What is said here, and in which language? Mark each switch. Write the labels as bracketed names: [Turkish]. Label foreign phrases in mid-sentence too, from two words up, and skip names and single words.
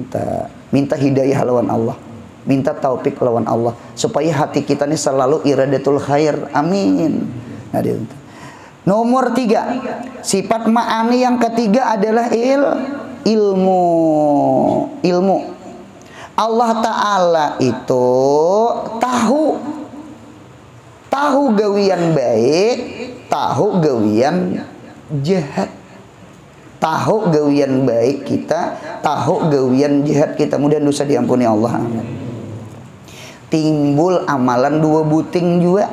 [Banjar] Minta hidayah lawan Allah. minta taufik lawan Allah supaya hati kita ini selalu [Arabic] إرادة الخير. [Banjar] Amin. Nah, nomor 3, sifat ma'ani yang ketiga adalah ilmu. Allah Ta'ala itu tahu gawian baik, tahu gawian jahat. Tahu gawian baik kita, tahu gawian jahat kita. Mudah dosa diampuni Allah. Timbul amalan 2 buting juga.